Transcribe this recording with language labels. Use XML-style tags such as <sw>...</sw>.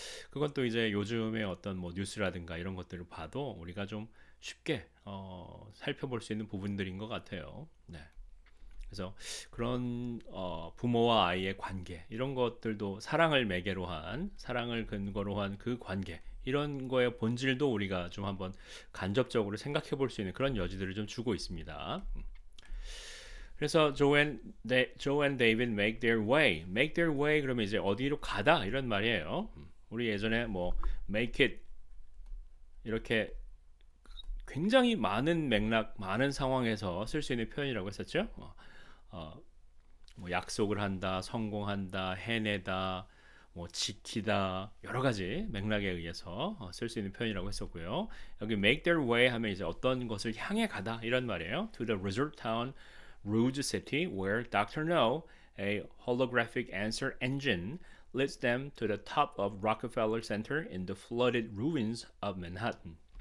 <ko>그건 또 이제 요즘의 어떤 뭐 뉴스라든가 이런 것들을 봐도 우리가 좀 쉽게 살펴볼 수 있는 부분들인 것 같아요. 네. 그래서 그런 부모와 아이의 관계 이런 것들도 사랑을 매개로 한 사랑을 근거로 한 그 관계 이런 거의 본질도 우리가 좀 한번 간접적으로 생각해 볼 수 있는 그런 여지들을 좀 주고 있습니다. 그래서</ko> <en>Joe and David make their way.</en> <ko>make their way 그러면 이제 어디로 가다 이런 말이에요. 우리 예전에 뭐 make it 이렇게 굉장히 많은 맥락, 많은 상황에서 쓸 수 있는 표현이라고 했었죠. 뭐 약속을 한다, 성공한다, 해내다, 뭐 지키다 여러 가지 맥락에 의해서 쓸 수 있는 표현이라고 했었고요. 여기 make their way 하면 이제 어떤 것을 향해 가다 이런 말이에요.</ko> <en>To the resort town Rouge City, where Dr. No, a holographic answer engine, leads them to the top of Rockefeller Center in the flooded ruins of Manhattan.</en>